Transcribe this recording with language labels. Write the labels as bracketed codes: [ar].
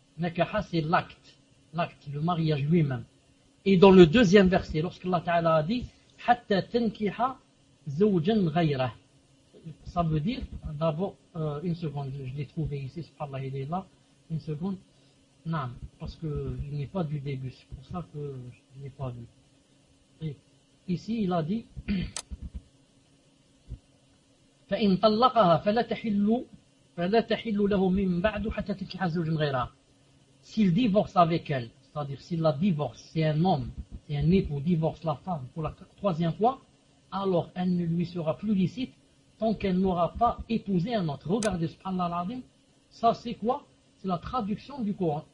[fr] Nakaha, c'est l'acte, le mariage lui-même. Et dans le deuxième verset, lorsque Allah Ta'ala a dit, [ar] hatta tenkiha zawjan ghayra. [fr] Ça veut dire, d'abord, une seconde, je l'ai trouvé ici, subhanallah, il est là, une seconde, non, parce que il n'est pas du début, c'est pour ça que je ne l'ai pas vu. Et ici, il a dit, [ar] فَإِنْ طَلَّقَهَا فَلَا تَحِلُّ لَهُ مِنْ بَعْدُ حَتَّى تَكِحَ زَوْجًا غَيْرَهَا. [fr] S'il divorce avec elle, c'est-à-dire s'il la divorce, c'est un homme, c'est un époux, divorce la femme pour la troisième fois, alors elle ne lui sera plus licite tant qu'elle n'aura pas épousé un autre. Regardez, subhanallah al-azim, ça c'est quoi? C'est la traduction du Coran.